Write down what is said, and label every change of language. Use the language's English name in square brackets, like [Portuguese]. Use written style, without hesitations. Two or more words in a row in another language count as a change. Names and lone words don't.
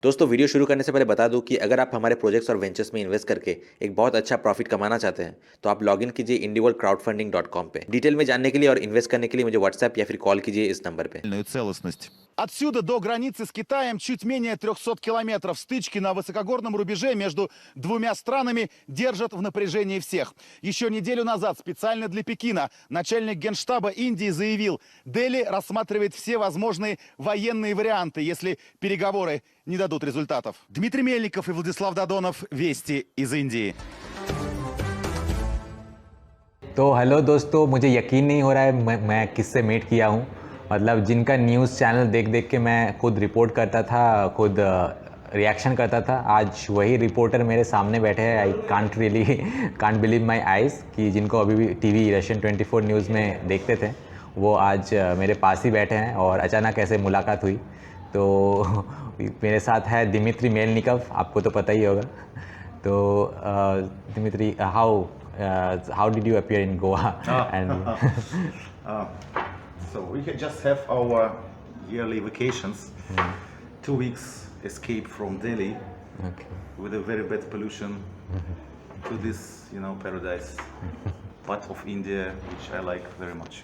[Hindi] दोस्तों वीडियो शुरू करने से पहले बता दूं कि अगर आप हमारे प्रोजेक्ट्स और वेंचर्स में इन्वेस्ट करके एक बहुत अच्छा प्रॉफिट कमाना चाहते हैं तो आप लॉगिन कीजिए indieworldcrowdfunding.com पे। डिटेल में जानने के लिए और इन्वेस्ट करने के लिए मुझे व्हाट्सएप या फिर कॉल कीजिए इस नंबर पे। [Russian] Целостность. Отсюда до границы с Китаем чуть менее 300 километров. Стычки на высокогорном рубеже между двумя странами держат в напряжении всех. Еще неделю назад специально для Пекина начальник Генштаба Индии заявил, Дели рассматривает все возможные военные варианты, если переговоры не дадут результатов. Дмитрий Мельников и Владислав Додонов. Вести из Индии. [Hindi] तो हेलो दोस्तों, मुझे यकीन नहीं हो रहा है मैं किससे मीट किया हूँ। मतलब जिनका न्यूज़ चैनल देख देख के मैं खुद रिपोर्ट करता था, खुद रिएक्शन करता था, आज वही रिपोर्टर मेरे सामने बैठे हैं। [English] I can't believe my eyes [Hindi] कि जिनको अभी भी टीवी रशियन 24 न्यूज़ में देखते थे वो आज मेरे पास ही बैठे हैं और अचानक ऐसे मुलाकात हुई। तो मेरे साथ है दिमित्री मेलनिकव, आपको तो पता ही होगा। तो दिमित्री, [English] how did you appear in Goa? So we just have our yearly vacations. 2 weeks escape from Delhi with a very bad pollution to this, paradise part of India, which I like very much.